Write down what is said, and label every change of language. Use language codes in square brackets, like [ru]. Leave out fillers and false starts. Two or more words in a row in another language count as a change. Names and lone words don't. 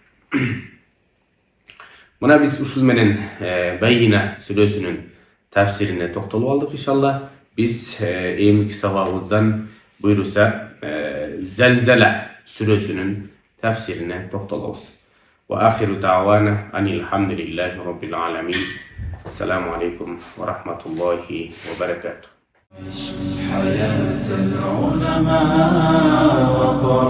[ky] Мына биз ушул менен Байина сүрөсүнүн тафсирине токтолуп алдык иншалла. Биз эмки сабагыбыздан буйруса Зәлзәлә сүрөсүнүн тафсирине токтолобуз. [ar] وآخر دعوانا أن الحمد لله رب العالمين. السلام عليكم ورحمة الله وبركاته. حياة العلماء